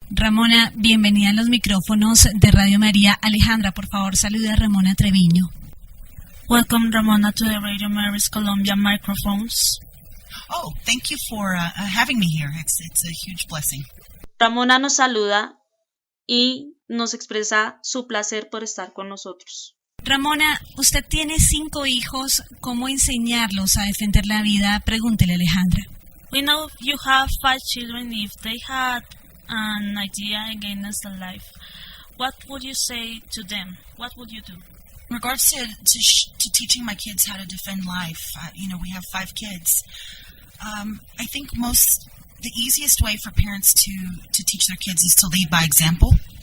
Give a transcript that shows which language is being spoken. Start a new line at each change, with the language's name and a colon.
Spanish: Ramona, bienvenida a los micrófonos de Radio María. Alejandra, por favor, saluda a Ramona Treviño.
English: Welcome, Ramona, to the Radio Mary's Colombia microphones. Oh, thank you for having me here. It's a huge blessing.
Spanish: Ramona nos saluda y nos expresa su placer por estar con nosotros. Ramona, usted tiene 5 hijos. ¿Cómo enseñarlos a defender la vida? Pregúntele, Alejandra.
English: We know you have 5 children. If they had an idea against the life, what would you say to them? What would you do? In regards to teaching my kids how to defend life, we have 5 kids. I think the easiest way for parents to teach their kids is to lead by example.